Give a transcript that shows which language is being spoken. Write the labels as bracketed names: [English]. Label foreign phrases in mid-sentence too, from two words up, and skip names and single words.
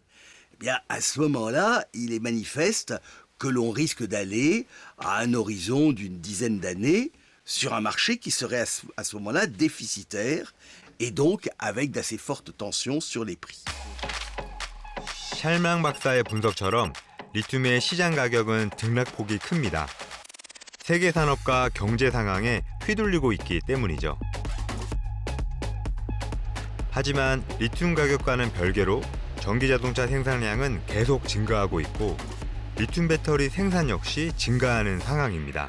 [French] Eh bien, à ce moment-là, il est manifeste que l'on risque d'aller à un horizon d'une dizaine d'années sur un marché qui serait à ce moment-là déficitaire et donc avec d'assez fortes tensions sur les prix. [Korean] 샬망 박사의 분석처럼 리튬의 시장 가격은 등락폭이 큽니다. 세계 산업과 경제 상황에 휘둘리고 있기 때문이죠. 하지만 리튬 가격과는 별개로 전기자동차 생산량은 계속 증가하고 있고 리튬 배터리 생산 역시 증가하는 상황입니다.